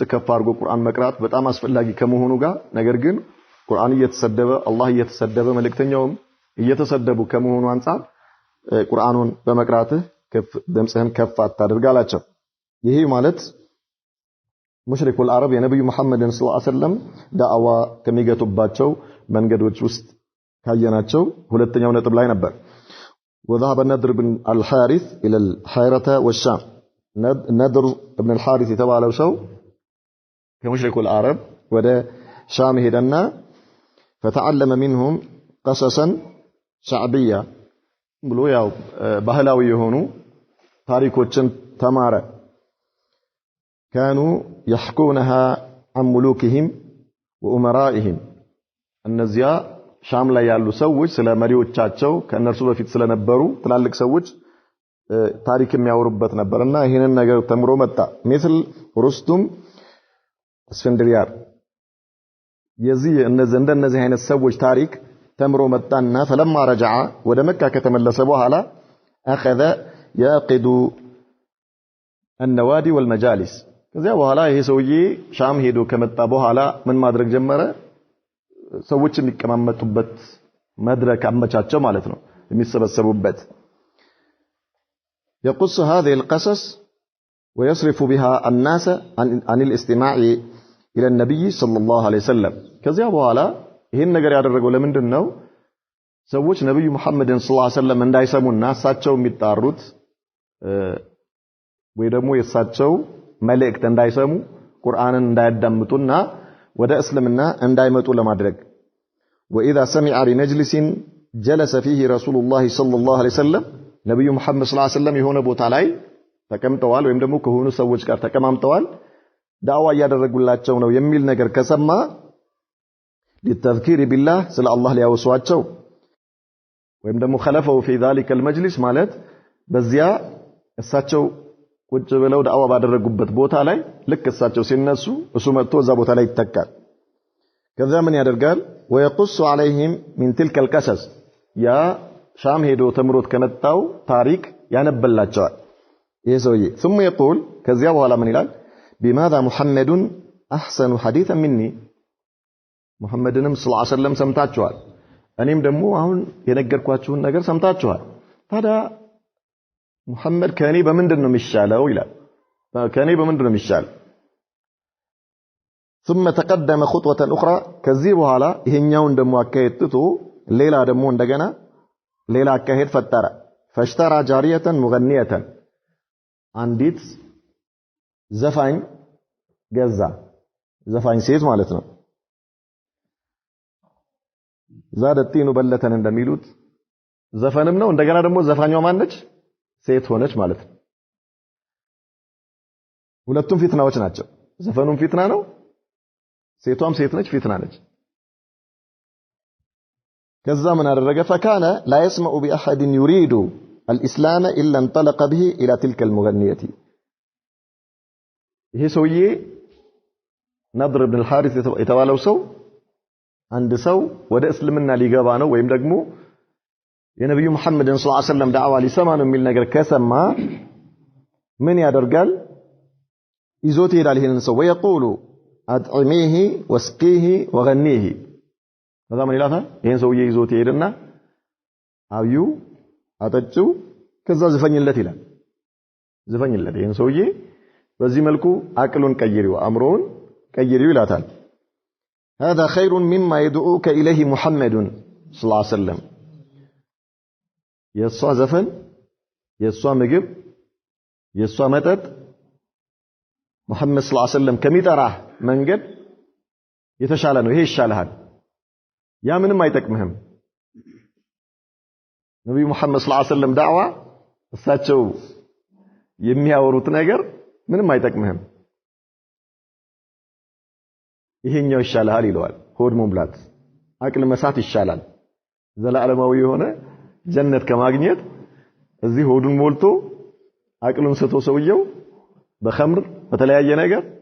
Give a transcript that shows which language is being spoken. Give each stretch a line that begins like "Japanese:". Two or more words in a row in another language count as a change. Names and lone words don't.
Amharic: ከፍ አድርጎ ቁርአን መቅራት በጣም አስፈላጊ ከመሆኑ ጋር ነገር ግን ቁርአን እየተሰደበ አላህ እየተሰደበ መልእክተኛውም እየተሰደቡ ከመሆኑ አንፃር ቁርአኑን በመቅራትህ ድምጽህን ከፍ አታድርግ አላቸው። ይሄ ማለት
Arabic: مشركي العرب
Amharic: የነብዩ መሐመድን
Arabic: صلى الله عليه وسلم
Amharic: ዳዕዋ ከሚገቱባቸው መንገዶች ውስጥ ካየናቸው ሁለተኛው ነጥብ ላይ ነበር።
Arabic: وذهب النضر بن الحارث إلى الحيرة والشام النضر بن الحارث
Amharic: የተባለው ሰው
Arabic: مشركي العرب
Amharic: ወደ ሻም ሄደና
Arabic: فتعلم منهم قصصا شعبية
Amharic: ብሎ ያው ባህላዊ የሆኑ ታሪኮችን ተማረ።
Arabic: كانوا يحكونها عن ملوكهم وأمرائهم
Amharic: እነዚያ ሻም ላይ ያሉ ሰዎች ስለ መሪዎቻቸው ከነርሱ በፊት ስለነበሩ ትላልቅ ሰዎች ታሪክ የሚያወሩበት ነበርና ይሄንን ነገር ተምሮ መጣ። مثل ሩስቱም እስፈንድሪያር የዚህ እንደነዚህ አይነት ሰዎች ታሪክ ተምሮ መጣና
Arabic: فلما رجع
Amharic: ወደ መካ ከተመለሰ በኋላ
Arabic: اخذ يعقد النوادي والمجالس
Amharic: ከዚያ በኋላ ይሄ ሰውዬ ሻም ሄዶ ከመጣ በኋላ ምን ማድረግ ጀመረ? ሰዎች የሚቀማመጡበት መድረክ አመቻቸው ማለት ነው የሚሰበሰቡበት።
Arabic: يقص هذه القصص ويصرف بها الناس عن الاستماع الى النبي صلى الله عليه وسلم
Amharic: ከዚያ በኋላ ይሄን ነገር ያደረገው ለምንድን ነው? ሰዎች ነብዩ መሐመድን
Arabic: صلى الله عليه وسلم
Amharic: እንዳይሰሙና እሳቸው የሚጣሩት ወይ ደግሞ የእሳቸው መልእክት እንዳይሰሙ ቁርአንን እንዳያዳምጡና ወደ እስልምና እንዳይመጡ ለማድረግ وإذا
Arabic: سمع بمجلس جلس فيه رسول الله صلى الله عليه وسلم
Amharic: ነብዩ መሐመድ
Arabic: صلى الله عليه وسلم
Amharic: የሆነ ቦታ ላይ ተቀምጠዋል ወይም ደግሞ ከሆኑ ሰዎች ጋር ተቀማምጠዋል ዳዕዋ ያደረጉላቸው ነው የሚል ነገር ከሰማ
Arabic: للتذكير بالله
Amharic: ስለ አላህ ሊያወሷቸው ወይም ደግሞ
Arabic: خلفوا في ذلك المجلس
Amharic: ማለት በዚያ እሳቸው ቁጭ ብለው ዳዕዋ ባደረጉበት ቦታ ላይ ልክ እሳቸው ሲነሱ እሱ መጥቶ እዛ ቦታ ላይ ይተካል። ከዛ ምን ያደርጋል?
Arabic: ويقص عليهم من تلك القصص
Amharic: ያ ሻም ሄዶ ተምሮት ከመጣው ታሪክ ያነበላቸዋል ይሄ ሰውዬ።
Arabic: ثم يقول
Amharic: ከዚያ በኋላ ምን ይላል?
Arabic: بماذا محمد احسن حديثا مني
Amharic: ሙሐመድንም
Arabic: صلى الله عليه وسلم
Amharic: ሰምታችኋል እኔም ደግሞ አሁን የነገርኳችሁን ነገር ሰምታችኋል ታዲያ ሙሐመድ ከኔ በምንድን ነው የሚሻለው ይላል። ከኔ በምንድን ነው የሚሻለው?
Arabic: ثم تقدم خطوة أخرى
Amharic: ከዚህ በኋላ ይሄኛውን ደግሞ አካሄድ ትቶ ሌላ ደግሞ እንደገና ሌላ አካሄድ ፈጠረ።
Arabic: فاشترى جارية مغنية
Amharic: አንዲት ዘፋኝ ገዛ ዘፋኝ ሴት ማለት ነው
Arabic: زاد الطين بلة
Amharic: እንደሚሉት ዘፈንም ነው እንደገና ደግሞ ዘፋኛው ማነች ሴት ሆነች ማለት ነው ሁለቱም ፊትናዎች ናቸው ዘፈኑም ፊትና ነው ሴቷም ሴት ነች ፊትና ነች ከዛ ምን አደረገ
Arabic: فكان لا يسمع باحد يريد الاسلام الا انطلق به الى تلك المغنيه
Amharic: ይሄ ሰውዬ ነድር ኢብኑ አልሐሪስ የተባለው ሰው አንድ ሰው ወደ እስልምና ሊገባ ነው ወይም ደግሞ የነብዩ መሐመድን
Arabic: صلى الله عليه وسلم
Amharic: ዳዕዋ ሊሰማ ነው የሚል ነገር ከሰማ ምን ያደርጋል ይዞት ይሄዳል ይሄንን ሰው
Arabic: ويقول اطعميه واسقيه وغنيه
Amharic: ከዛ ምን ይላታል ይሄን ሰውዬ ይዞት ይሄድና አብዩ አጠጪው ከዛ ዝፈኝለት ይላል ዝፈኝለት ይሄን ሰውዬ በዚህ መልኩ አቅሉን ቀይሪው አምሮውን ቀይሪው ይላታል
Arabic: هذا خير مما يدعوك اليه محمد صلى الله عليه وسلم
Amharic: የሷ ዘፈን የሷ ምግብ የሷ መጠጥ ሙሐመድ
Arabic: صلى الله عليه وسلم
Amharic: ከሚጠራህ መንገድ የተሻለ ነው ይሄ ይሻልሃል ያ ምንም አይጠቅምህም ነብዩ መሐመድ
Arabic: صلى الله عليه وسلم
Amharic: ዳዕዋ እሳቸው የሚያወሩት ነገር ምንም አይጠቅምህም ይሄኛው ይሻልሃል ይለዋል ሆድ መሙላት አቅል መሳት ይሻላል ዘላለማዊ የሆነ ጀነት ከማግኘት እዚህ ሆዱን ሞልቶ አቅሉን ሰቶ ሰውየው በኸምር በተለያየ ነገር